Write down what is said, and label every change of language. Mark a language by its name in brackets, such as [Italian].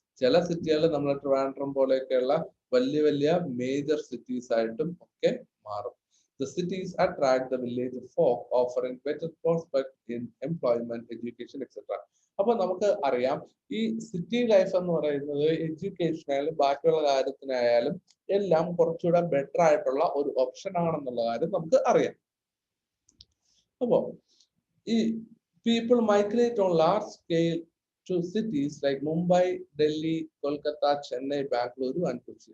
[Malayalam] ചില സിറ്റികൾ നമ്മളെ ട്രിവാൻഡ്രം പോലെയൊക്കെയുള്ള വലിയ വലിയ മേജർ സിറ്റീസ് ആയിട്ടും ഒക്കെ മാറും. [English] The cities attract the village folk, offering better prospects in employment, education, etc. [Malayalam] അപ്പൊ നമുക്ക് അറിയാം ഈ സിറ്റി ലൈഫ് എന്ന് പറയുന്നത് എഡ്യൂക്കേഷനായാലും ബാക്കിയുള്ള കാര്യത്തിനായാലും എല്ലാം കുറച്ചുകൂടെ ബെറ്റർ ആയിട്ടുള്ള ഒരു ഓപ്ഷൻ ആണെന്നുള്ള കാര്യം നമുക്ക് അറിയാം. അപ്പോ ഈ [English] people migrate on large scale to cities like Mumbai, Delhi, Kolkata, Chennai, Bangalore and Kochi.